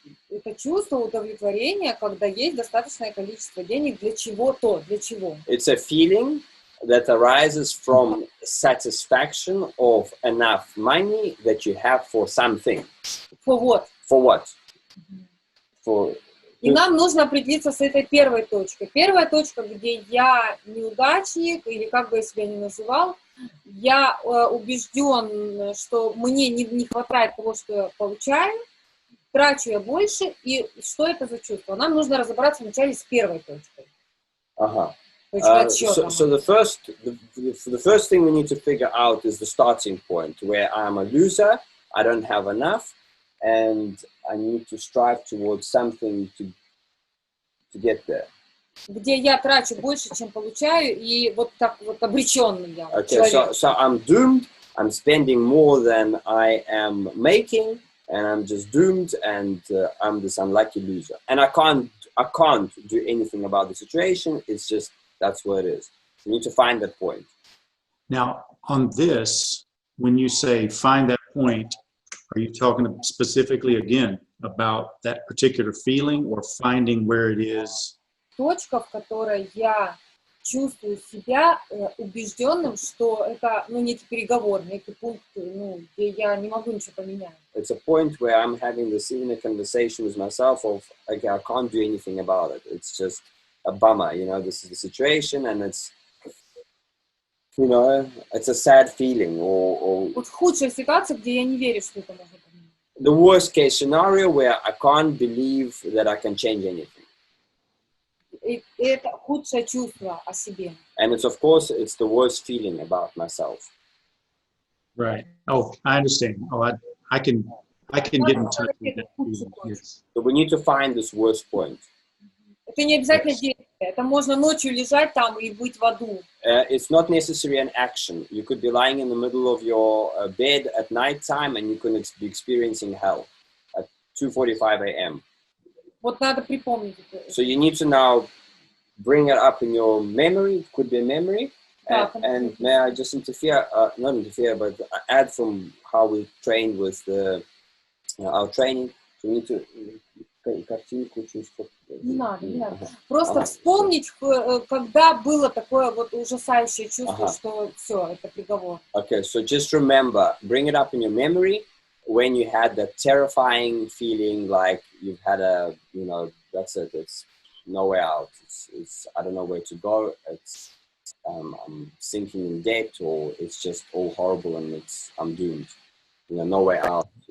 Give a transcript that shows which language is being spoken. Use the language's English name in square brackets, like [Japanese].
[Russian] Это чувство удовлетворения, когда есть достаточное количество денег для чего-то, для чего. [English] It's a feeling that arises from satisfaction of enough money that you have for something. For what? For what? [Russian] И нам нужно определиться с этой первой точкой. Первая точка, где я неудачник, или как бы я себя ни называл, я убежден, что мне не хватает того, что я получаю, трачу я больше, и что это за чувство? Нам нужно разобраться вначале с первой точкой. [English] So the first thing we need to figure out is the starting point, where I'm a loser, I don't have enough, and I need to strive towards something to get there. [Russian] Где я трачу больше, чем получаю, и вот так вот обреченный я. [English] Okay, so I'm doomed, I'm spending more than I am making, and I'm just doomed, and I'm this unlucky loser. And I can't do anything about the situation, it's just, that's what it is. You need to find that point. Now, on this, when you say find that point, are you talking specifically, again, about that particular feeling or finding where it is? [Russian] Точка, в которой я чувствую себя убежденным, что это, некий переговор, некий пункт, где я не могу ничего поменять. [English] It's a point where I'm having this inner conversation with myself of, okay, I can't do anything about it. It's just a bummer, this is the situation, and it's, it's a sad feeling, or [Russian] Вот худшая ситуация, где я не верю, что это можно поменять. [English] The worst case scenario where I can't believe that I can change anything. [Russian] И это худшее чувство о себе. [English] And it's, of course, it's the worst feeling about myself. Right. Oh, I understand. Oh, I can get in touch with that feeling. Yes. So we need to find this worst point. [Russian] Это не обязательно действие. Это можно ночью лежать там и быть в аду. [English] It's not necessarily an action. You could be lying in the middle of your bed at night time and you could be experiencing hell at 2:45 a.m. [Russian] Вот надо припомнить это. [English] So you need to now bring it up in your memory. It could be a memory. And may I just interfere, not interfere, but add from how we trained with our training. So we need to... [Russian] Не надо. Просто вспомнить, когда было такое вот ужасающее чувство, что все, это приговор. [English] Okay, so just remember, bring it up in your memory when you had that terrifying feeling like you've had that's it, it's no way out. It's I don't know where to go. It's I'm sinking in debt, or it's just all horrible and I'm doomed. No way out.